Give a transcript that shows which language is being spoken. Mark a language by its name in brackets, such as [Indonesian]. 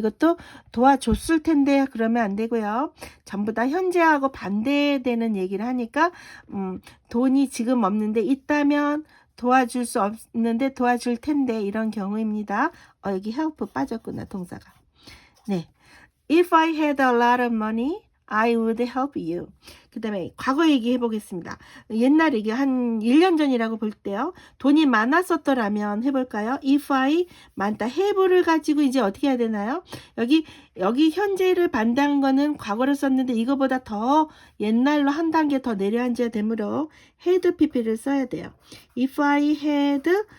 [Korean] 이것도 도와줬을 텐데 그러면 안 되고요. 전부 다 현재하고 반대되는 얘기를 하니까 돈이 지금 없는데 있다면 도와줄 수 없는데 도와줄 텐데, 이런 경우입니다. 여기 help 빠졌구나, 동사가. 네. [English] If I had a lot of money, I would help you. [Korean] 그 다음에 과거 얘기해 보겠습니다. 옛날에 이게 한 1년 전이라고 볼 때요. 돈이 많았었더라면 해볼까요? [English] If I [Korean] 많다. have를 가지고 이제 어떻게 해야 되나요? 여기 현재를 반대한 거는 과거로 썼는데 이거보다 더 옛날로 한 단계 더 내려앉아야 되므로 had pp를 써야 돼요. [English] If I had